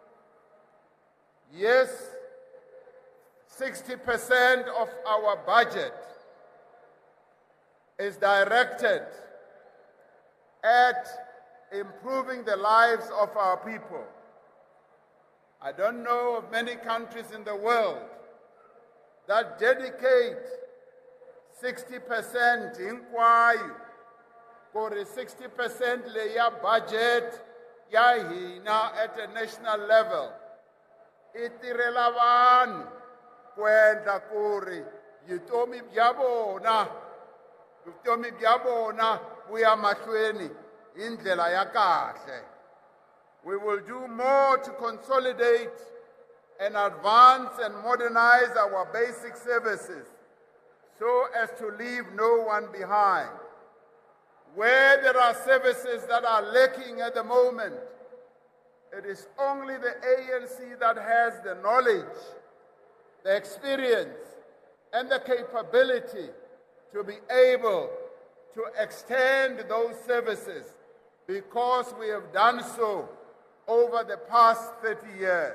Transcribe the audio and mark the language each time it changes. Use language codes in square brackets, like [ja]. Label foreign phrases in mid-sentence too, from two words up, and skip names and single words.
[en] Yes, 60% of our budget is directed at improving the lives of our people. I don't know of many countries in the world that dedicate 60% hinkwayo, or 60% [ts] leya budget ya hina [en] at a national level. [ts] Itirela vanhu kwendla kuri vutomi bya vona vuya mahlweni hi ndlela ya kahle. [en] We will do more to consolidate and advance and modernize our basic services so as to leave no one behind. Where there are services that are lacking at the moment, it is only the ANC that has the knowledge, the experience, and the capability to be able to extend those services, because we have done so over the past 30 years.